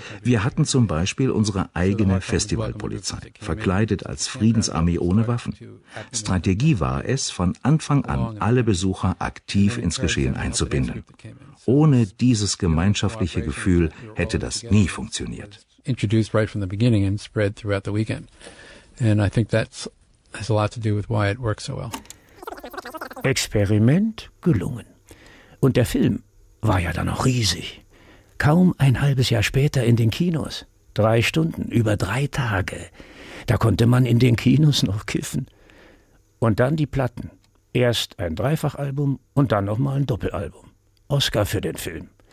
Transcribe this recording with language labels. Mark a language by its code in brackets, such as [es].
[de] Wir hatten zum Beispiel unsere eigene Festivalpolizei, verkleidet als Friedensarmee ohne Waffen. Strategie war es, von Anfang an alle Besucher aktiv ins Geschehen einzubinden. Ohne dieses gemeinschaftliche Gefühl hätte das nie funktioniert. [en] Introduced right from the beginning and spread throughout the weekend. And I think that has a lot to do with why it works so well. [de] Experiment gelungen. Und der Film war ja dann auch riesig. Kaum ein halbes Jahr später in den Kinos. 3 Stunden, über 3 Tage. Da konnte man in den Kinos noch kiffen. Und dann die Platten. Erst ein Dreifachalbum und dann nochmal ein Doppelalbum. Oscar für den Film.